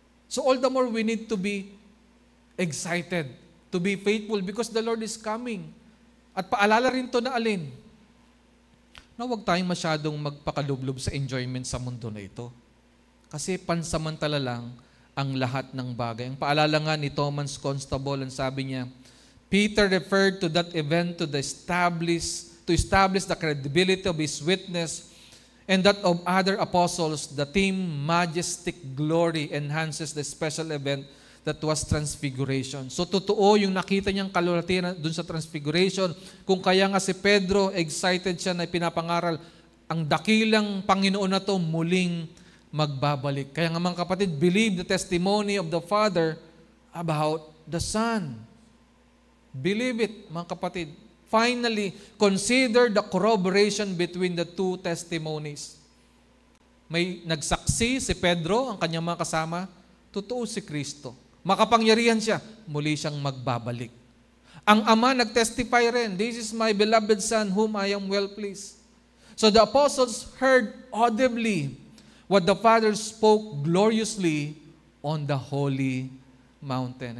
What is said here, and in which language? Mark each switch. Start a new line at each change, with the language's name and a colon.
English: So all the more we need to be excited, to be faithful because the Lord is coming.
Filipino: At paalala rin to na alin? Na huwag tayong masyadong magpakalublob sa enjoyment sa mundo na ito. Kasi pansamantala lang ang lahat ng bagay. Ang paalala nga ni Thomas Constable, ang sabi niya,
English: Peter referred to that event to establish the credibility of his witness and that of other apostles. The theme majestic glory enhances the special event that was transfiguration.
Filipino: So totoo yung nakita niyang kalulatiran dun sa transfiguration. Kung kaya nga si Pedro, excited siya na pinapangaral, ang dakilang Panginoon na to muling magbabalik. Kaya nga mga kapatid,
English: believe the testimony of the Father about the Son. Believe it,
Filipino: mga kapatid.
English: Finally, consider the corroboration between the two testimonies.
Filipino: May nagsaksi si Pedro, ang kanyang mga kasama, totoo si Kristo. Makapangyarihan siya, muli siyang magbabalik. Ang Ama nag-testify rin,
English: this is my beloved Son whom I am well pleased. So the apostles heard audibly what the Father spoke gloriously on the holy mountain.